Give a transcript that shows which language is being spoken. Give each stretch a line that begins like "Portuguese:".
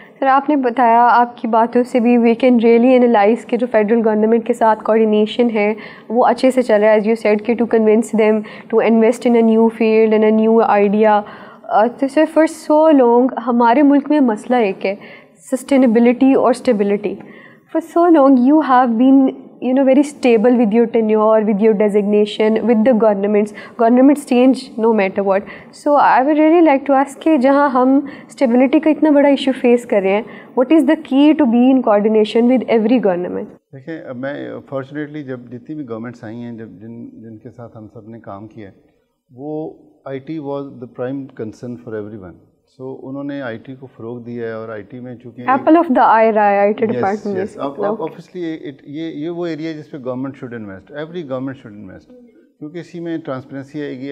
Urdu: سر آپ نے بتایا آپ کی باتوں سے بھی
English: we can really analyse
Urdu: کہ جو فیڈرل گورنمنٹ کے ساتھ کوآرڈینیشن ہے وہ اچھے سے چل رہا ہے,
English: As you said کہ to convince them to invest in a new field in a new idea.
Urdu: تو سر
English: for so long
Urdu: ہمارے ملک میں مسئلہ ایک ہے سسٹینیبلٹی اور stability.
English: For so long you have been very stable with your tenure, with your designation, with the governments change no matter what. So I would really like to ask کہ
Urdu: جہاں ہم stability کا اتنا بڑا issue face کر رہے ہیں,
English: what is the key to be in coordination with every government?
Urdu: دیکھیں اب میں فارچونیٹلی جب جتنی بھی گورنمنٹس آئی ہیں جن کے ساتھ ہم سب نے کام کیا ہے وہ
English: IT was the prime concern for everyone.
Urdu: سو انہوں نے IT کو فروغ دیا ہے اور IT میں چونکہ
English: apple of the eye
Urdu: رہا ہے IT ڈپارٹمنٹ. آبویسلی یہ وہ ایریا ہے جس پہ
English: government should invest, every government should invest,
Urdu: کیونکہ اسی میں ٹرانسپیرنسی آئے گی.